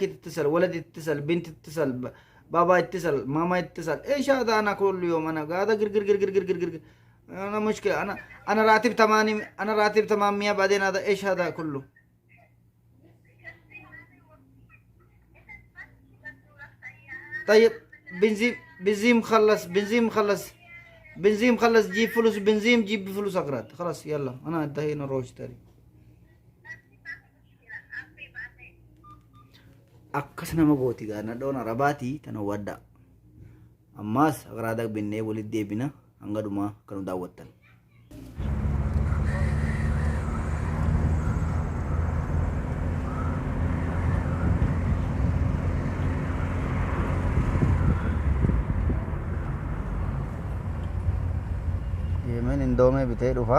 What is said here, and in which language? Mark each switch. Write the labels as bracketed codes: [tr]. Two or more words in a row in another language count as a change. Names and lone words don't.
[ar] يتصل ولد يتصل بنت تتصل بابا يتصل ماما يتصل ايش هذا انا كل يوم انا قاعد قر انا مشكلة انا راتب 80 انا راتب 800 بعدين هذا ايش هذا كله طيب بنزين مخلص جيب فلوس بنزين جيب فلوس اقراض خلاص يلا انا انتهينا نروح اشتري [om] akkas nama gooti gaana dhoon Arabaatii tan daawwadhaa. Ammaas agaraada binnee walitti deebina hanga dhumaa kan daawwattan. Yemen indoomee bitee dhufa.